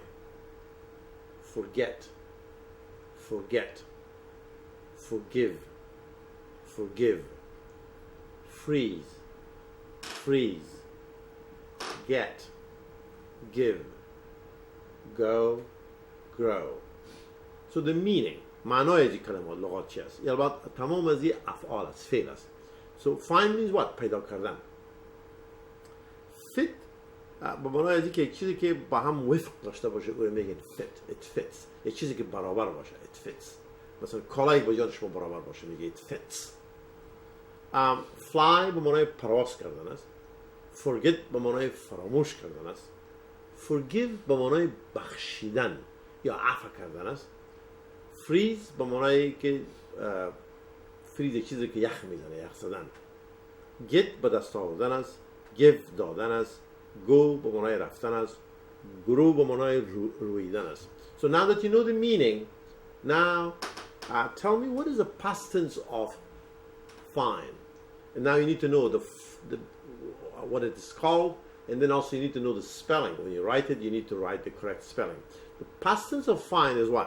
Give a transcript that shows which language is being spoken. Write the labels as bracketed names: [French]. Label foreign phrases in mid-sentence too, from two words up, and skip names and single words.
[English] Forget. Forget. Forgive. Forgive. Freeze. Freeze. Get. Give. Go. Grow. So the meaning, [Persian] معنای از این کلمات لغات چی است؟ یعنی تمام از این افعال است، فعل است. [English] So find means what? [Persian] پیدا کردن. Fit به معنای از این که یک چیزی که با هم وفق داشته باشه او رو میگن fit. [English] It fits. [Persian] یک چیزی که برابر باشه. [English] It fits. [Persian] مثلا کالایی با جان شما برابر باشه میگه [English] it fits. [Persian] Fly به معنای پرواز کردن است. Forget به معنای فراموش کردن است. Forgive به معنای بخشیدن یا عفو کردن است. Freeze به معنای که فریز یک چیزی که یخ میزنه، یخ زدن. Get به دست آوردن است. Give دادن است. Go به معنای رفتن است. Grow به معنای رویدن است. [English] So now that you know the meaning, now tell me what is the past tense of find. And now you need to know what it is called, and then also you need to know the spelling. When you write it, you need to write the correct spelling. The past tense of find is what?